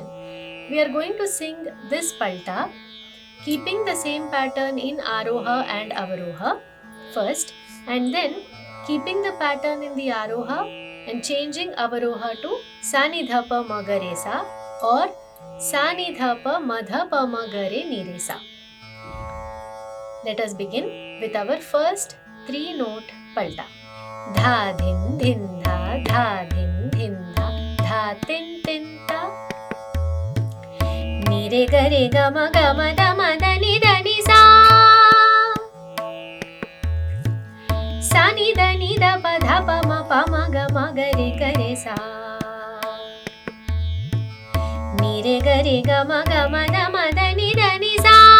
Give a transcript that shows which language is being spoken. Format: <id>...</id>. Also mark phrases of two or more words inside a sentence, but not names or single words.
<en>We are going to sing this palta keeping the same pattern in Aroha and Avaroha first, and then keeping the pattern in the Aroha and changing Avaroha to Sa Ni Dha Pa Ma Ga Re Sa or Sa Ni Dha Pa Ma Dha Pa Ma Ga Re Ni Re Sa. Let us begin with our first 3-note palta. Dha Dhin Dhin Dha, Dha Dhin Dhin Dha, Dha Tin Tin Ta. Ni Re Ga Re Ga Ma Ga Ma Da Ma Da Ni Da Ni Sa. Sa Ni Da Ni Da Pa Dha Pa Ma Ga Re Ga Re Sa. Ni Re Ga Re Ga Ma Da Ma Da Ni Da Ni Sa.</en>